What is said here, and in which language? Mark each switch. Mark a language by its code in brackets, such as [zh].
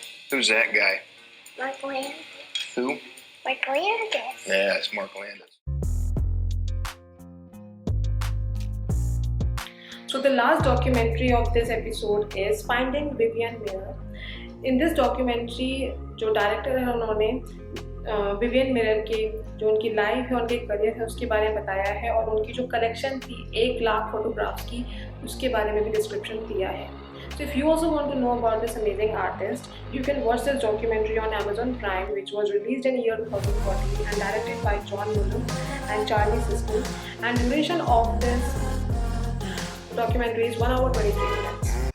[en] Who's that guy? Mark Landis. Who? Mark Landis. Yeah, it's Mark Landis. So the last documentary of this episode is Finding Vivian Meyer. In this documentary, [hi] जो director है उन्होंने Vivian mirror के जो उनकी life है, उनके career है, उसके बारे में बताया है और उनकी जो कलेक्शन थी 1 लाख फोटोग्राफ्स की, उसके बारे में भी डिस्क्रिप्शन दिया है. [en] So if you also want to know about this amazing artist, you can watch this documentary on Amazon Prime, which was released in the year 2014 and directed by John Muller and Charlie Sisto. And duration of this documentary is 1 hour 23 minutes.